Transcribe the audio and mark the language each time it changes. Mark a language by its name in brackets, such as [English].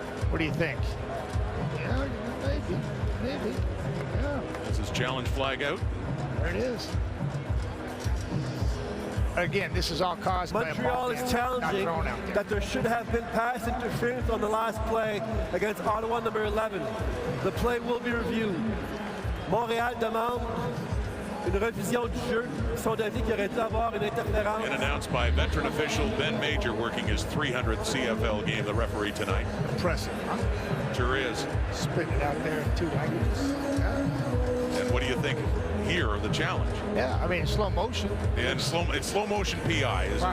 [English] What do you think? Yeah, maybe. Yeah. Is his challenge flag out? There it is. Again, this is all caused by Montreal is challenging that there should have been pass interference on the last play against Ottawa number 11. The play will be reviewed. [French] Montréal demande une revision du jeu. Ils sont d'avis qu'il aurait dû avoir une interférence. [English] And announced by veteran official Ben Major, working his 300th CFL game, the referee tonight. Impressive, huh? Sure is. Spitting it out there in 2 languages. Yeah. And what do you think here of the challenge? Yeah, I mean, slow motion. And it's slow motion PI.